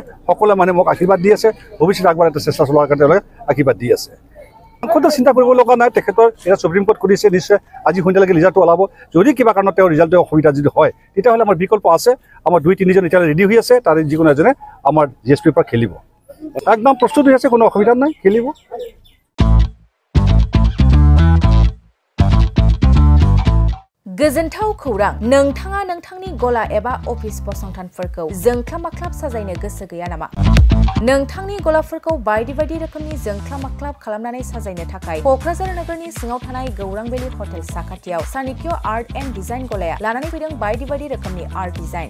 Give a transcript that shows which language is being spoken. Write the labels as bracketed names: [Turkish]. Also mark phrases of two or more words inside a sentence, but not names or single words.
[Assamese] সকলো মানুহে মোক আশীৰ্বাদ দি আছে, ভৱিষ্যত আগবঢ়াই এটা চেষ্টা চলোৱাৰ কাৰণে তেওঁলোকে আশীৰ্বাদ দি আছে। কোনো চিন্তা কৰিব লগা নাই। তেখেতৰ এতিয়া সুপ্ৰিম কোৰ্ট কৰিছে, নিশ্চয় আজি সন্ধিয়ালৈকে ৰিজাল্টটো ওলাব। যদি কিবা কাৰণত তেওঁৰ ৰিজাল্টৰ অসুবিধা যদি হয় তেতিয়াহ'লে আমাৰ বিকল্প আছে। আমাৰ 2-3জন এতিয়ালৈ ৰেডি হৈ আছে, তাৰে যিকোনো এজনে আমাৰ GSPৰ পৰা খেলিব। একদম প্ৰস্তুত হৈ আছে, কোনো অসুবিধা নাই, খেলিব। [Bodo] गोजोनथाव खौरां, नोंथाङा नोंथांनि गला एबा अफिस फसंथानफोरखौ जोंख्लाब-माख्लाब साजायनो गोसो गैया नामा? नोंथांनि गलाफोरखौ बायदि बायदि रोखोमनि जोंख्लाब-माख्लाब खालामनानै साजायनो थाखाय क'क्राझार नोगोरनि सिङाव थानाय गौरां भेलि हटेल साखाथियाव चाणक्य आर्ट एन्ड डिजाइन गलाया लानानै फैदों बायदि बायदि रोखोमनि [English] art design.